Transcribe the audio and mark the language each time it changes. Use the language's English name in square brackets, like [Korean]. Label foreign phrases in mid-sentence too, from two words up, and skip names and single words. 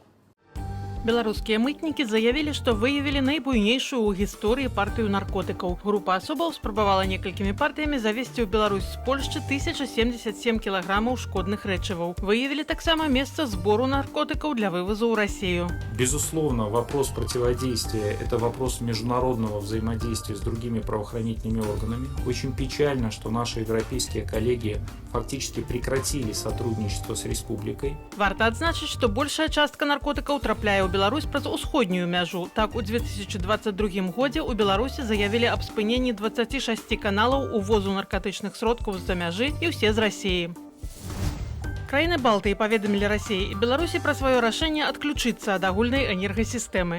[Belarusian] Беларускія мытнікі заявілі, што выявілі найбуйнейшую ў гісторыі партыю наркотыкаў. Група асобаў спрабавала некалькімі партыямі завезці ў Беларусь з Польшчы 1077 кілаграмаў шкодных рэчываў. Выявілі таксама месца збору наркотыкаў для вывозу ў Россию. [Russian] Безусловно, вопрос противодействия – это вопрос международного взаимодействия с другими правоохранительными органами. Очень печально, что наши европейские коллеги фактически прекратили сотрудничество с республикой. [Belarusian] Варта адзначыць, што большая частка наркотыкаў трапляе ў Беларусь праз усходнюю мяжу. Так, у 2022 годзе ў Беларусі заявілі аб спыненні 26 каналаў увозу наркотычных сродкаў з-за мяжы і ўсе з Расіі. Краіны Балтыі паведамілі Расіі і Беларусі пра сваё рашэнне адключыцца ад агульнай энергасістэмы.